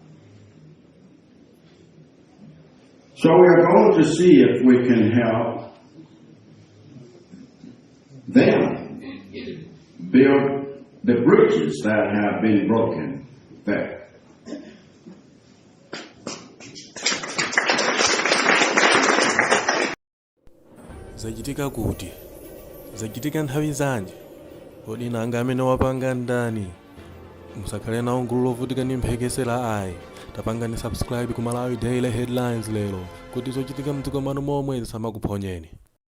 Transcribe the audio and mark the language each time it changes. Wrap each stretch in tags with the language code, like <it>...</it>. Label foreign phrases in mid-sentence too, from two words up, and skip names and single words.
<en>So we are going to see if we can help them build the bridges that have been broken there.</en> <ny>zachitika kuti? Zachitika nthawi zanji? Kodi nanga amene wapanga ndani? Musakhale nawo gulu lovutika ndi mphekesera la ayi. Tapangani subscribe ku Malawi Daily Headlines lero kuti zochitika mdziko mwanu momwe zisamakuphonyeni.</ny>